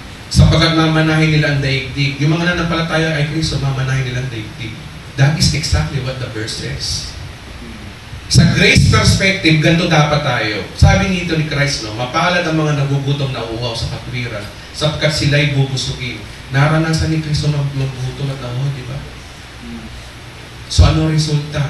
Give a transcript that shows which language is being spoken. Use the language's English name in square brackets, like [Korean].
[Filipino] Sapagkat mamanahin nila ang daigdig. Yung mga nanampalataya ay Kristo, mamanahin nila ang daigdig. [English] That is exactly what the verse says. [Filipino] Sa grace perspective, ganito dapat tayo. Sabi nito ni Christ, mapalad ang mga nagugutom na uhaw sa katwiran, sapagkat sila'y bubusugin. Naranasan ni Kristo na maggutom at nauhaw, di ba? So ano resulta?